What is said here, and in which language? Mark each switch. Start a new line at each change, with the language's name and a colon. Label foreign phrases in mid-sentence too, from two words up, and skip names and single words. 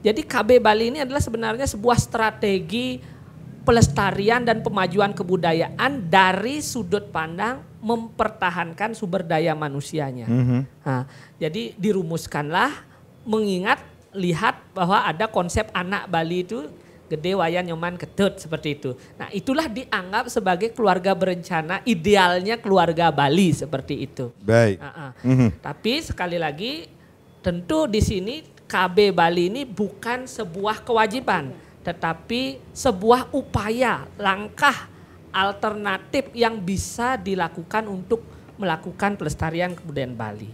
Indonesian: Jadi KB Bali ini adalah sebenarnya sebuah strategi pelestarian dan pemajuan kebudayaan dari sudut pandang mempertahankan sumber daya manusianya. Nah, jadi dirumuskanlah lihat bahwa ada konsep anak Bali itu gede, wayan, nyoman, ketut, seperti itu. Nah, itulah dianggap sebagai keluarga berencana, idealnya keluarga Bali seperti itu. Baik. Tapi sekali lagi tentu di sini KB Bali ini bukan sebuah kewajiban, tetapi sebuah upaya, langkah alternatif yang bisa dilakukan untuk melakukan pelestarian kebudayaan Bali.